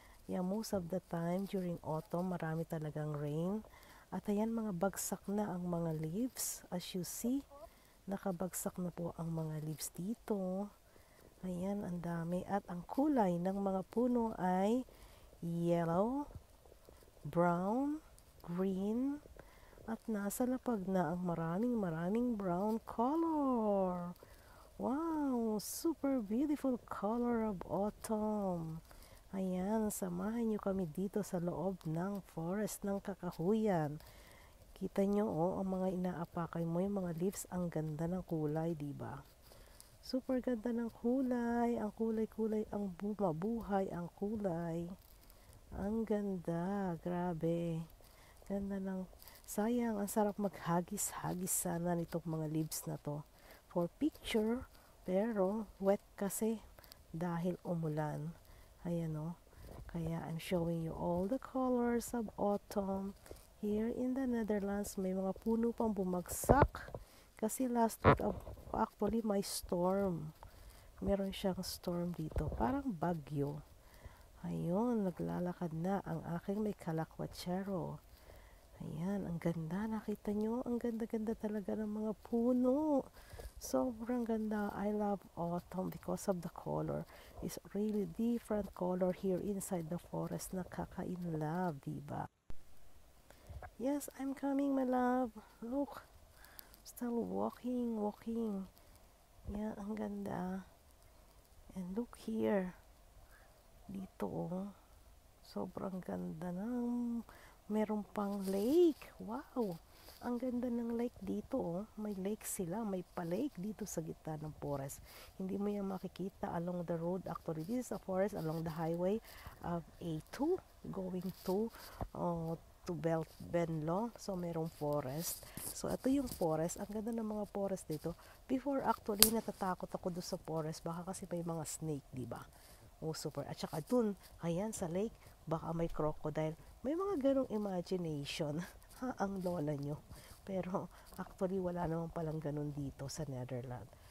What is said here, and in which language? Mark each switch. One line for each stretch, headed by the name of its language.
English: Yeah, most of the time during autumn,
Filipino: marami talagang
English: rain.
Filipino: At ayan, mga bagsak na ang mga leaves.
English: As you see,
Filipino: nakabagsak na po ang mga leaves dito. Ayan, ang dami. At ang kulay ng mga puno ay yellow, brown, green, at nasa lapag na ang maraming brown color.
English: Wow, super beautiful color of autumn.
Filipino: Ayan, samahan nyo kami dito sa loob ng forest ng kakahuyan. Kita nyo, ang mga inaapakay mo, yung mga leaves, ang ganda ng kulay, diba? Super ganda ng kulay, ang kulay-kulay, ang bumabuhay ang kulay. Ang ganda, grabe. Ganda ng, sayang, ang sarap maghagis-hagis sana nitong mga leaves na to. For picture, pero wet kasi dahil umulan. Ayan o.
English: Kaya I'm showing you all the colors of autumn. Here in the Netherlands,
Filipino: may mga puno pang bumagsak.
English: Kasi last week, actually may storm.
Filipino: Meron siyang storm dito. Parang bagyo. Ayun, naglalakad na ang aking may kalakwachero. Ayan, ang ganda. Nakita nyo? Ang ganda-ganda talaga ng mga puno. Sobrang ganda.
English: I love autumn because of the color. It's really different color here inside the forest.
Filipino: Nakaka-in-love, diba?
English: Yes, I'm coming, my love. Look. Still walking. Yeah,
Filipino: ang ganda.
English: And look here.
Filipino: Dito, sobrang ganda ng meron pang lake. Wow! Ang ganda ng lake dito. May lake sila. May pa-lake dito sa gitna ng forest. Hindi mo yan makikita
English: along the road. Actually, this is a forest along the highway of A2 going to Benlo.
Filipino: So, merong forest. So, ito yung forest. Ang ganda ng mga forest dito.
English: Before, actually,
Filipino: natatakot ako doon sa forest. Baka kasi may mga snake, diba? Oh, super. At saka dun, ayan, sa lake, baka may crocodile. May mga ganong imagination. Ha, ang lola nyo. Pero, actually, wala naman palang ganon dito sa Netherlands.